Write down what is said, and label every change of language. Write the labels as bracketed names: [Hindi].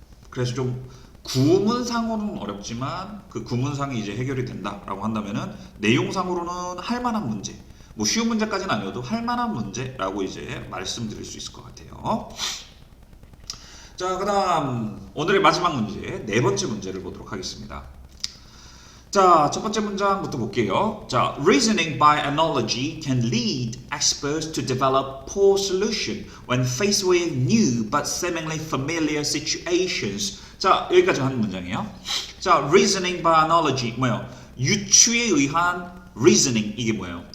[Korean] 그래서 좀 구문상으로는 어렵지만 그 구문상이 이제 해결이 된다라고 한다면은 내용상으로는 할 만한 문제. 뭐 쉬운 문제까지는 아니어도 할 만한 문제라고 이제 말씀드릴 수 있을 것 같아요. 자, 그 다음 오늘의 마지막 문제, 네 번째 문제를 보도록 하겠습니다. 자, 첫 번째 문장부터 볼게요. [English] 자, reasoning by analogy can lead experts to develop poor solution when faced with new but seemingly familiar situations. [Korean] 자, 여기까지 하는 문장이에요. [English] 자, reasoning by analogy [Korean] 뭐예요? 유추에 의한 reasoning 이게 뭐예요?